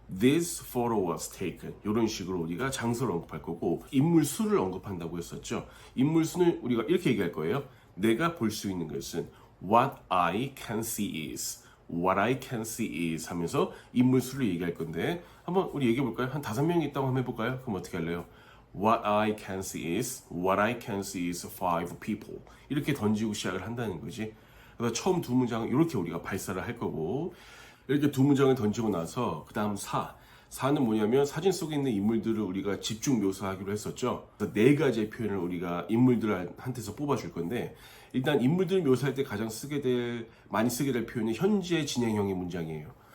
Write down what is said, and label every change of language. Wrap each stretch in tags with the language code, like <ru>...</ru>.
<en>This photo was taken</en> <ko>이런 식으로 우리가 장소를 언급할 거고, 인물 수를 언급한다고 했었죠. 인물 수는 우리가 이렇게 얘기할 거예요. 내가 볼 수 있는 것은</ko> <en>What I can see is</en> <ko>What I can see is 하면서 인물 수를 얘기할 건데, 한번 우리 얘기해 볼까요? 한 5명이 있다고 한번 해볼까요? 그럼 어떻게 할래요?</ko> <en>What I can see is What I can see is 5 people</en> <ko>이렇게 던지고 시작을 한다는 거지. 그래서 처음 두 문장은 이렇게 우리가 발사를 할 거고, 이렇게 두 문장을 던지고 나서 그 다음 4는 뭐냐면 사진 속에 있는 인물들을 우리가 집중 묘사하기로 했었죠. 그래서 네 가지의 표현을 우리가 인물들한테서 뽑아줄 건데, 일단 인물들 묘사할 때 가장 많이 쓰게 될 표현이 현재 진행형의 문장이에요.</ko>